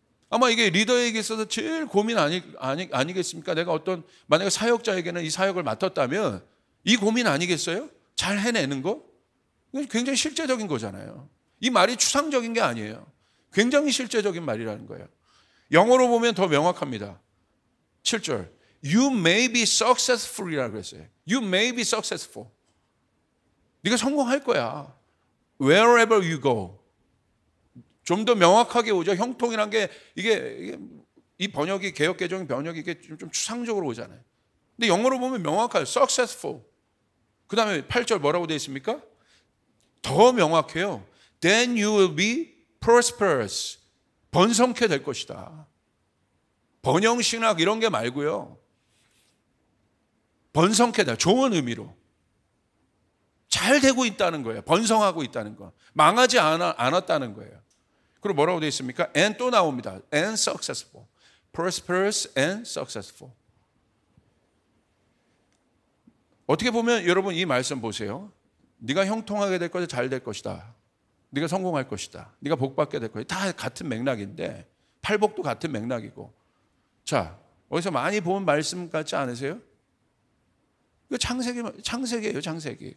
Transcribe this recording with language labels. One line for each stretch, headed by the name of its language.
Korean: 아마 이게 리더에게 있어서 제일 고민 아니겠습니까? 내가 만약에 사역자에게는 이 사역을 맡았다면 이 고민 아니겠어요? 잘 해내는 거? 굉장히 실제적인 거잖아요. 이 말이 추상적인 게 아니에요. 굉장히 실제적인 말이라는 거예요. 영어로 보면 더 명확합니다. 7절.
English: You may be successful
Korean: 이라고 그랬어요.
English: You may be successful.
Korean: 네가 성공할 거야.
English: Wherever you go.
Korean: 좀 더 명확하게 오죠. 형통이란 게 이게 이 번역이 개역개정 번역이 이게 좀 추상적으로 오잖아요. 근데 영어로 보면 명확해요.
English: Successful.
Korean: 그 다음에 8절 뭐라고 되어 있습니까? 더 명확해요.
English: Then you will be prosperous.
Korean: 번성케 될 것이다. 번영신학 이런 게 말고요. 번성케 될, 좋은 의미로. 잘 되고 있다는 거예요. 번성하고 있다는 거. 망하지 않았다는 거예요. 그리고 뭐라고 되어 있습니까?
English: And
Korean: 또 나옵니다.
English: And successful. Prosperous and successful.
Korean: 어떻게 보면 여러분 이 말씀 보세요. 네가 형통하게 될 것이다. 잘 될 것이다. 네가 성공할 것이다. 네가 복받게 될 것이다. 다 같은 맥락인데 팔복도 같은 맥락이고. 자, 어디서 많이 본 말씀 같지 않으세요? 이거 창세기예요, 창세기.